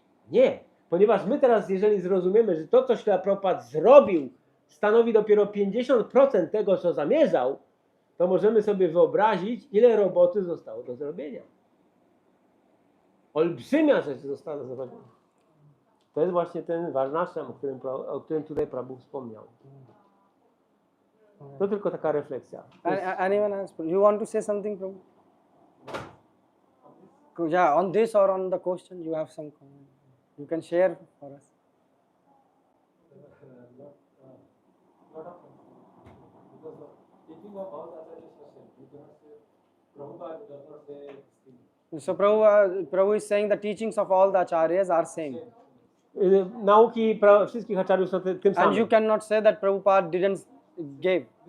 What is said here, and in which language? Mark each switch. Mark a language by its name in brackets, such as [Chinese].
[Polish] Nie, ponieważ my teraz, jeżeli zrozumiemy, że to, co Prabhupada zrobił, stanowi dopiero 50% tego, co zamierzał, to możemy sobie wyobrazić, ile roboty zostało do zrobienia. Olbrzymia rzecz została do zrobienia. To jest właśnie ten Varnashram, o którym tutaj Prabhu wspomniał. To tylko taka refleksja. [English] Anyone else? You want to say something, Prabhu? Yeah, on this or on the question, you have some comment. You can share for us. Lot of things. Because teaching of all the others is same. You cannot say Prabhupada does not say this thing. So Prabhu is saying the teachings of all the acharyas are same. [Polish] Nauki wszystkich acharyów są tym [English] And you [Polish] samym. [English] cannot say that Prabhupada didn't give.